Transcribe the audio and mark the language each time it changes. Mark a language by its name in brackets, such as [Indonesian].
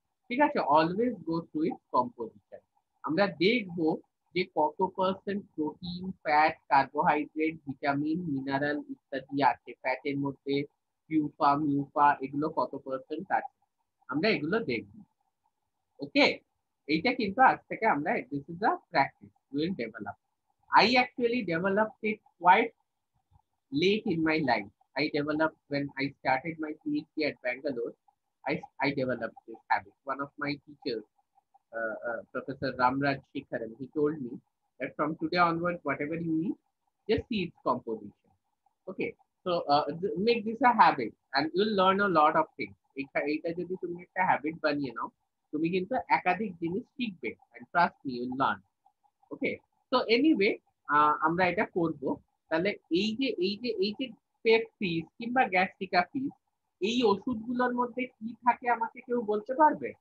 [Bangla] ঠিক আছে, [English] Always go through its composition. [Bangla] আমরা দেখবো যে কত percent protein, fat, carbohydrate, vitamin, mineral ইত্যাদি আছে ফ্যাটের মধ্যে, পিউফা, মিউফা, এগুলো কত পার্সেন্ট আছে, আমরা এগুলো দেখবো। ওকে, এইটা কিন্তু আজ থেকে আমরা, [English] This is a practice will develop. I actually developed it quite late in my life. I developed when I started my PhD at Bangalore. I developed this habit. One of my teachers, Professor Ramraj Shikharan, he told me that from today onwards, whatever you eat, just see its composition. Okay, so make this a habit, and you'll learn a lot of things. [Bangla] এটা যদি তুমি একটা habit বানিয়ে নাও, তুমি কিন্তু একাধিক জিনিস শিখবে, [English] and trust me, you'll learn. [Bangla] ওকে, তো এনিওয়ে আমরা এটা করব। তাহলে এই যে পেট ফিস কিংবা গ্যাস্ট্রিকা ফিস, এই ওষুধগুলোর মধ্যে কি থাকে আমাকে কেউ বলতে পারবে?